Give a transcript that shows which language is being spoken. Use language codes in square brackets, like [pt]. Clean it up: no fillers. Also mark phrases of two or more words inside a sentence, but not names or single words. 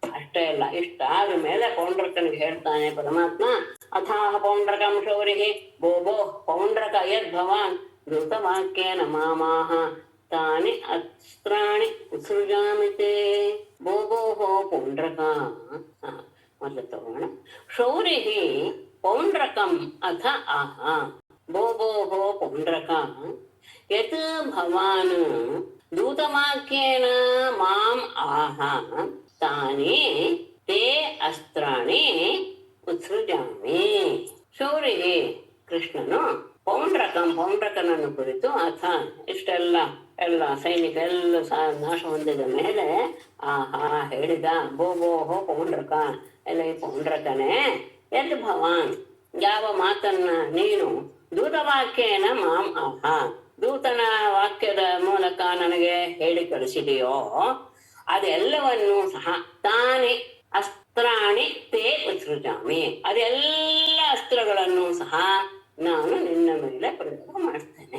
[kn] ಅಷ್ಟೇ ಅಲ್ಲ, ಇಷ್ಟಾದ ಮೇಲೆ ಪೌಂಡ್ರಕನಿಗೆ ಹೇಳ್ತಾನೆ ಪರಮಾತ್ಮ, [sa] ಅಥಾಹ ಪೌಂಡ್ರಕಂ ಶೌರಿಹಿ ಭೋ ಭೋ ಪೌಂಡ್ರಕ ಯದ್ ಭವಾನ್ ಧೃತವಾಕ್ಯೇನ ಮಾಮಾಹ ತಾನಿ ಅಸ್ತ್ರಾಣಿ ಉತ್ಸೃಜಾಮಿತೆ. ಭೋ ಭೋ ಹೋ ಪೌಂಡ್ರಕ, [kn] ಮೊದಲು ತಗೋಣ. [sa] ಶೌರಿಹಿ ಪೌಂಡ್ರಕಂ ಅಥ ಆಹ ಭೋ ಭೋ ಹೋ ಪೌಂಡ್ರಕ ಯತ್ ಭವಾನ್ ದೂತವಾಕ್ಯೇನ ಮಾಂ ಆಹ ತಾನೇ ತೇ ಅಸ್ತ್ರಾಣಿ ಉತ್ಸೃಜಾಮಿ. [kn] ಶೌರಿಗೆ ಕೃಷ್ಣನು ಪೌಂಡ್ರಕನನ್ನು ಕುರಿತು ಅಥ ಇಷ್ಟೆಲ್ಲ ಎಲ್ಲ ಸೈನಿಕ ಎಲ್ಲ ನಾಶ ಹೊಂದಿದ ಮೇಲೆ ಆಹಾ ಹೇಳಿದ, [sa] ಭೋ ಭೋ ಹೋ ಪೌಂಡ್ರಕ, [kn] ಎಲ್ಲ ಈ ಪೌಂಡ್ರಕನೇ, [sa] ಎದ್ ಭವಾನ್ [kn] ಯಾವ ಮಾತನ್ನ ನೀನು [sa] ದೂತವಾಕ್ಯೇನ ಮಾಂ ಆಹ [kn] ದೂತನ ವಾಕ್ಯದ ಮೂಲಕ ನನಗೆ ಹೇಳಿ ಕಳಿಸಿದೆಯೋ ಅದೆಲ್ಲವನ್ನೂ ಸಹ [sa] ತಾನೇ ಅಸ್ತ್ರಾಣಿ ತೇ ಉತ್ಸೃಜಾಮಿ [kn] ಅದೆಲ್ಲ ಅಸ್ತ್ರಗಳನ್ನು ಸಹ ನಾನು ನಿನ್ನ ಮೇಲೆ ಪ್ರಯೋಗ ಮಾಡ್ತೇನೆ.